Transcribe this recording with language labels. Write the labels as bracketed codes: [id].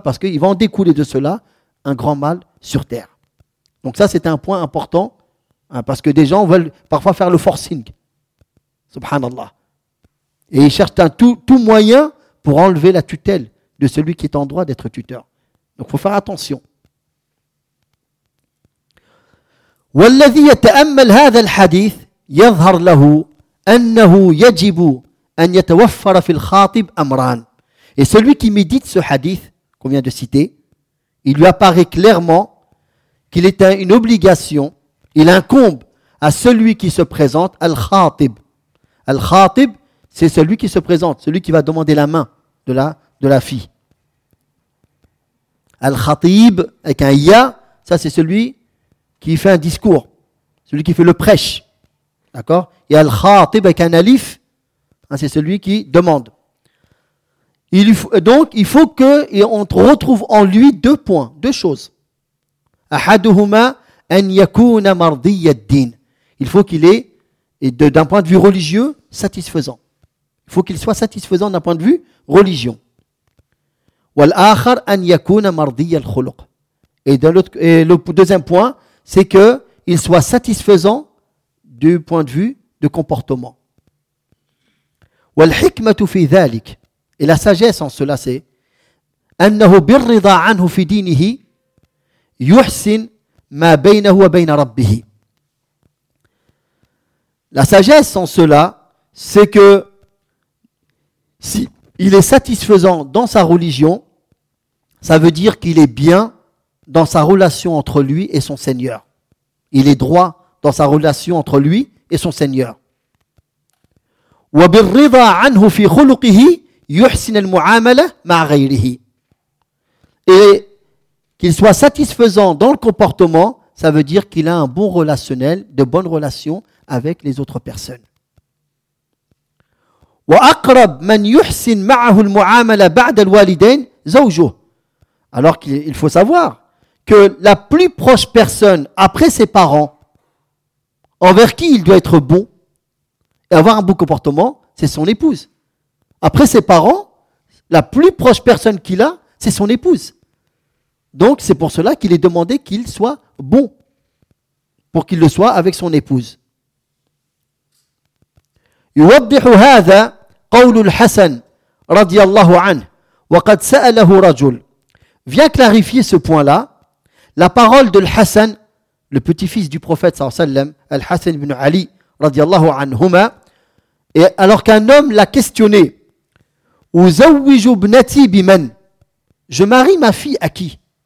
[fr] Parce qu'il va en découler de cela un grand mal sur terre. Donc ça, c'est un point important, hein, parce que des gens veulent parfois faire le forcing. Subhanallah. Et ils cherchent tout moyen pour enlever la tutelle de celui qui est en droit d'être tuteur. Donc il faut faire attention. [ar] والذي يتأمل هذا الحديث يظهر له أنه يجب أن يتوفر في الخاطب أمران. [fr] Et celui qui médite ce hadith qu'on vient de citer, il lui apparaît clairement qu'il est une obligation, il incombe à celui qui se présente, al-khatib. Al-khatib, c'est celui qui se présente, celui qui va demander la main de la fille. Al-khatib, avec un ya, ça c'est celui qui fait un discours, celui qui fait le prêche. D'accord ? Et al-khatib avec un alif, hein, c'est celui qui demande. Il faut qu'on retrouve en lui deux points, deux choses. [ar] Ahaduhuma an yakuna mardiya ad-din. [fr] Il faut qu'il ait, et d'un point de vue religieux, satisfaisant. Il faut qu'il soit satisfaisant d'un point de vue religion. [ar] Wal-akhar an yakuna mardiya al-khuluq. [fr] Et le deuxième point, c'est qu'il soit satisfaisant du point de vue de comportement. [ar] Wal-hikmatu fi dhalik. [fr] Et la sagesse en cela, c'est [ar] أنه بالرضا عنه في دينه يحسن ما بينه وبين ربه. [fr] La sagesse en cela, c'est que si il est satisfaisant dans sa religion, ça veut dire qu'il est bien dans sa relation entre lui et son Seigneur. Il est droit dans sa relation entre lui et son Seigneur. [ar] وبالرضا عنه في خلقه يحسن المعاملة مع غيره. [fr] Et qu'il soit satisfaisant dans le comportement, ça veut dire qu'il a un bon relationnel, de bonnes relations avec les autres personnes. [ar] وأقرب من يحسن معه المعاملة بعد الوالدين زوجه. [fr] Alors qu'il faut savoir que la plus proche personne après ses parents, envers qui il doit être bon et avoir un bon comportement, c'est son épouse. Après ses parents, la plus proche personne qu'il a, c'est son épouse. Donc c'est pour cela qu'il est demandé qu'il soit bon, pour qu'il le soit avec son épouse. [ar] يوضح هذا قول الحسن رضي الله عنه وقد سأله رجل. [fr] Viens clarifier ce point-là, la parole de الحسن, le petit-fils du prophète sallallahu alayhi wa sallam, [ar] الحسن بن علي رضي الله عنهما, [fr] et alors qu'un homme l'a questionné, [ar] أزوج ابنتي بمن؟ [fr] Je marie ma fille à qui?